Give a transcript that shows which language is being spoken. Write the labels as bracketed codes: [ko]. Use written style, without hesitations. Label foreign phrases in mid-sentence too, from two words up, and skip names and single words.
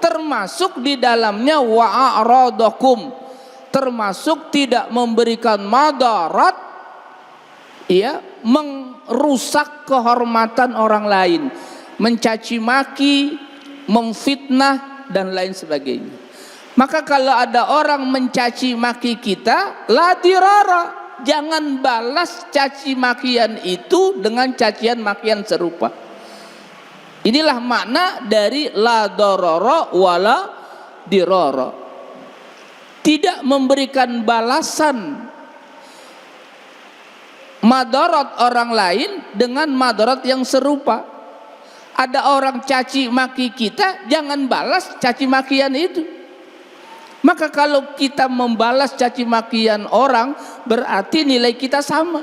[id] Termasuk di dalamnya wa'aradakum, termasuk tidak memberikan madarat, ya, merusak kehormatan orang lain, mencaci maki, memfitnah dan lain sebagainya. Maka kalau ada orang mencaci maki kita, [ar] لا ضرار, [id] jangan balas caci makian itu dengan cacian makian serupa. Inilah makna dari [ar] لا ضرر ولا ضرار. [id] Tidak memberikan balasan madarat orang lain dengan madarat yang serupa. Ada orang caci maki kita, jangan balas caci makian itu. Maka kalau kita membalas caci makian orang, berarti nilai kita sama.